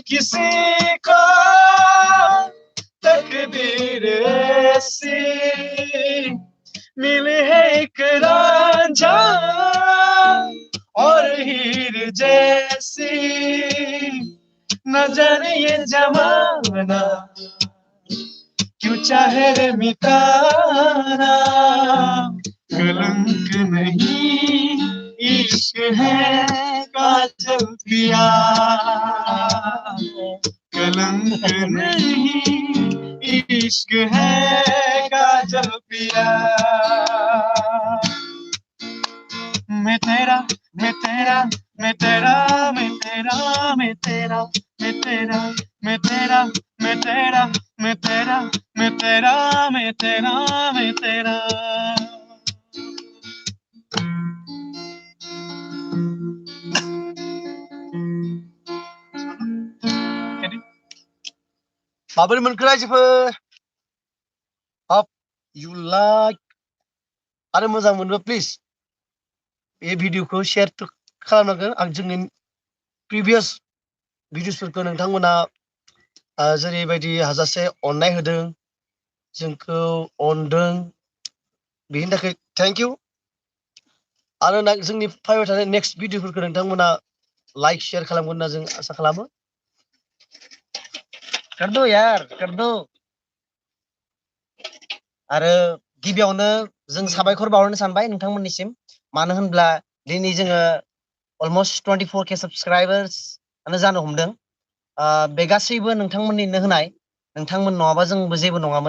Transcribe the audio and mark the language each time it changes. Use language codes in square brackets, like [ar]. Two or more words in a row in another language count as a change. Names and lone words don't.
[hi] किसी को तकदीर ऐसी मिले है एक रांझा और हीर जैसी न जाने ये जमाना क्यों चाहे रे मिटाना कलंक नहीं इश्क है काजल पिया कलंक नहीं इश्क है काजल पिया मैं तेरा मैं तेरा मैं तेरा मैं तेरा मैं तेरा मैं तेरा मैं तेरा मैं तेरा मैं तेरा मैं तेरा मैं तेरा मैं तेरा [brx] माबोरै मोनखो रायजोफोर? [en] Hope you like [brx] आरो मोजां मोनबा प्लिज बे भिडिअखौ शेयार खालामनांगोन। आं जोंनि प्रिभियास भिडिअसफोरखौ नोंथांमोना जेरैबायदि हाजासे अननाय होदों, जोंखौ अनदों, बेनि थाखाय [en] thank you. [brx] आरो जोंनि फैबाय थानाय नेक्स्ट भिडिअफोरखौ नोंथांमोना [en] like share [brx] खालामगोन होनना जों आसा खालामो। [hi] कर दो यार, कर दो। [brx] आरो गिबियावनो जों साबायखर बावहरनो सानबाय नोंथांमोननिसिम, मानो होनब्ला दिनै जोङो अलमोस्ट 24K साबस्क्राइबार्सआनो जानो हमदों। बे गासैबो नोंथांमोननिनो होनाय, नोंथांमोन नङाबा जोंबो जेबो नङामोन।